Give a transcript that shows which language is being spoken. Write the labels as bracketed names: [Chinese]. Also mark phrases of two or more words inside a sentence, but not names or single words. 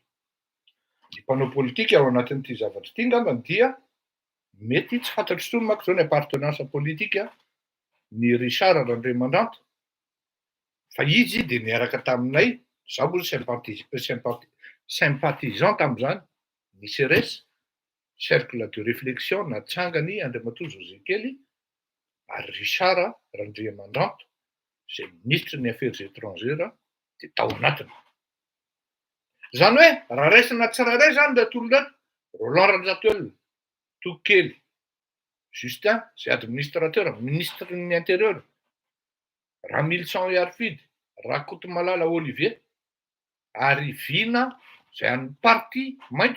[Malagasy] Ny mpanao politika ao anatin'ity zavatra ity ngambany dia mety tsy fantatro intsony manko zao ny appartenance politika ny Richard Randriamandrato fa izy de niaraka taminay, zaho moa sympathisant tamin'izany, ny CRS, [French] cercle de réflexion [Malagasy] natsangany Andriamatoa Zozekely ary Richard Randriamandrato zay ministre ny [French] affaires étrangères [Malagasy] de tao anatiny. Zany hoe raha raisina tsirairay zany le tolondrato Roland Ranjatoelona, Tokely, Justin zay administrateur, ministre ny intérieur, Ramilson Arfidy, Rakotomalala Olivier, ary Vina zay an'ny parti maitso.